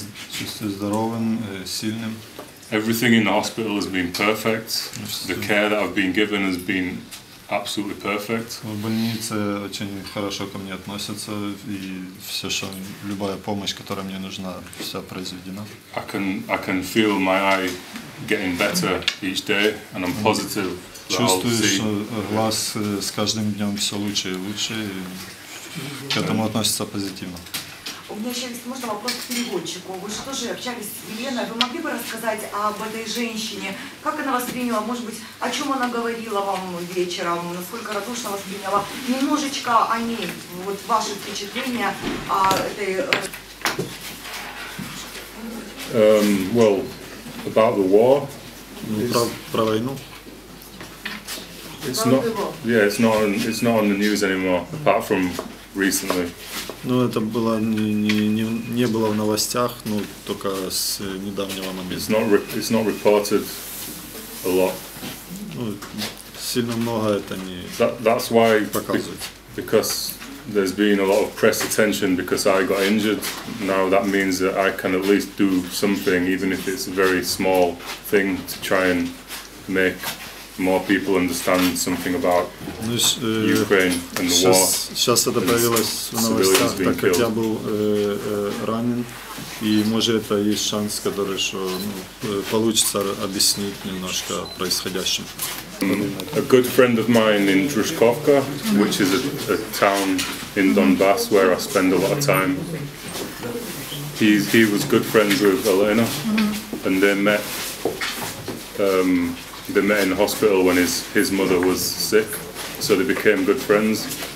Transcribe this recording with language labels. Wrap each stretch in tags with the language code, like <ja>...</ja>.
<ru>Чувствую здоровым, сильным.</ru> <en>Everything in the hospital has been perfect. The care that I've been given has been absolutely perfect.</en> <ru>В больнице очень хорошо ко мне относятся, и все, что любая помощь, которая мне нужна, вся произведена.</ru> <en>I can feel my eye getting better each day, and I'm positive that I'll</en> <ru>Чувствую,</ru> <en>see.</en> <ru>что глаз с каждым днем все лучше и лучше, и к этому относятся позитивно. У меня еще есть, можно вопрос к переводчику. Вы же тоже общались с Еленой. Вы могли бы рассказать об этой женщине? Как она восприняла, может быть, о чем она говорила вам вечером? Насколько радушно восприняла? Немножечко о ней. Вот ваши впечатления о этой...</ru> <en>Well, about the war.</en> <ru>Про войну.</ru> <en>It's not. Yeah, it's not on the news anymore, apart from recently.</en> <ru>Ну, это было не было в новостях, ну, только с недавнего момента.</ru> <en>It's not reported a lot.</en> <ru>Ну, сильно много это не</ru> <en>That's why,</en> <ru>показывается.</ru> <en>because there's been a lot of press attention because I got injured. Now that means that I can at least do something, even if it's a very small thing, to try and make more people understand something about Ukraine and the war.</en> <ru>Сейчас это появилось в новостях, так как я был ранен, и может это есть шанс, который что получится объяснить немножко о происходящем.</ru> <en>A good friend of mine in Družkovka, which is a town in Donbass where I spend a lot of time. He was good friends with Elena, and they met in the hospital when his mother was sick, so they became good friends.</en>